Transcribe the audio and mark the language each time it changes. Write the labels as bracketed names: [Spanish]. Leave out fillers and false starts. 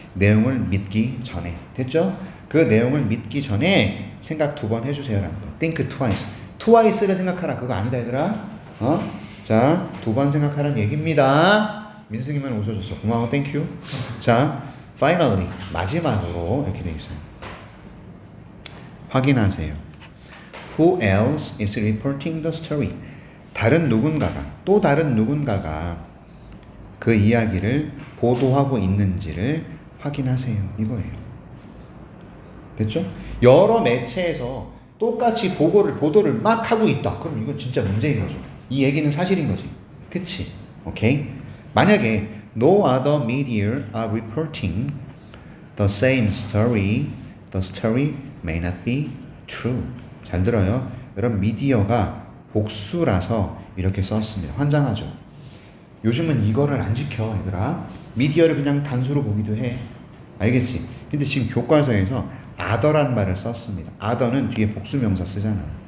[Korean] 내용을 믿기 전에. 됐죠? 그 내용을 믿기 전에 생각 2번 해주세요라는 거. [English] think twice. [Korean] twice를 생각하라. 그거 아니다 얘들아. 자, 2번 생각하라는 얘기입니다. 민승이만 웃어줬어. 고마워. 땡큐. 자, [English] finally [Korean] 마지막으로 이렇게 돼 있어요. 확인하세요. [English] Who else is reporting the story? [Korean] 다른 누군가가, 또 다른 누군가가 그 이야기를 보도하고 있는지를 확인하세요. 이거예요. 됐죠? 여러 매체에서 똑같이 보도를 막 하고 있다. 그럼 이건 진짜 문제인 거죠. 이 얘기는 사실인 거지. 그치? 오케이? 만약에 [English] no other media are reporting the same story, the story may not be true. [Korean] 잘 들어요. 여러분 미디어가 복수라서 이렇게 썼습니다. 환장하죠. 요즘은 이거를 안 지켜 얘들아. 미디어를 그냥 단수로 보기도 해. 알겠지? 근데 지금 교과서에서 other란 말을 썼습니다. other는 뒤에 복수명사 쓰잖아.